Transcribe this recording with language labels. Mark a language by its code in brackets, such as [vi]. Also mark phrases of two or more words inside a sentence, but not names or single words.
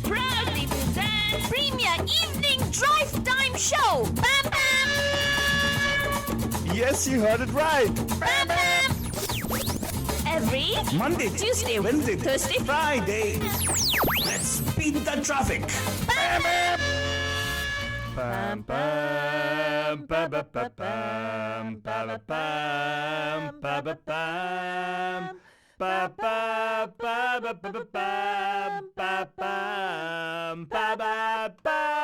[en] Proudly presents Premier Evening Drive Time Show. Bam bam. Yes, you heard it right. Bam bam. Every Monday, Tuesday, Wednesday, Thursday, Friday. Let's beat the traffic. Bam bam. Pam pam pam pam pam pam pam pam pam pam. Pa pa pa pa pa pa pa pa pa pa pa.